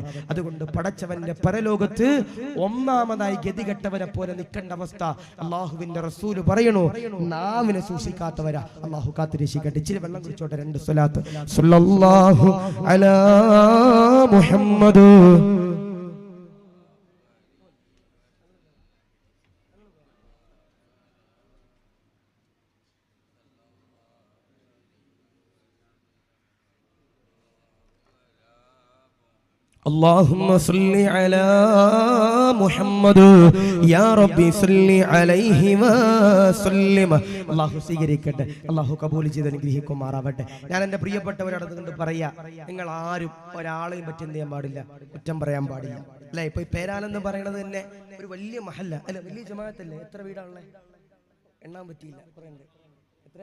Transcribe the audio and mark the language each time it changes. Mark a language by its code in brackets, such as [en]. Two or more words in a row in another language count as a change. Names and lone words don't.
[ml] അതുകൊണ്ട് പടച്ചവന്റെ പരലോകത്ത് ഒന്നാമതായി ഗതികെട്ടവരെ പോലെ നിൽക്കേണ്ട അവസ്ഥ അള്ളാഹുവിന്റെ റസൂല് പറയണു, നാവിനെ സൂക്ഷിക്കാത്തവരാ. അള്ളാഹു കാത്തുരക്ഷിക്കട്ടെ. ഇച്ചിരി വെള്ളം കുടിച്ചോട്ടെ. 2 സ്വലാത്ത്. [ar] صلى الله على محمد. اللهم صل على محمد يا ربي صل عليه وسلم. [ml] അല്ലാഹു സ്വീകരിക്കട്ടെ, അല്ലാഹു കബൂൽ ചെയ്ത് അനുഗ്രഹിക്കുമാറാവട്ടെ. ഞാൻ എൻ്റെ പ്രിയപ്പെട്ടവരോട് കൊണ്ട് പറയാ, നിങ്ങൾ ആരും ഒരാളെയും പറ്റി എന്ത് ചെയ്യാൻ പാടില്ല, കുറ്റം പറയാൻ പാടില്ല. അല്ലെ, ഇപ്പൊ ഈ പേരാലെന്ന് പറയുന്നത് തന്നെ ഒരു വലിയ മഹല്ല അല്ല, വലിയ ജമാഅത്തല്ലേ? എത്ര വീടാണല്ലേ? എണ്ണാൻ പറ്റിയില്ല, എത്ര?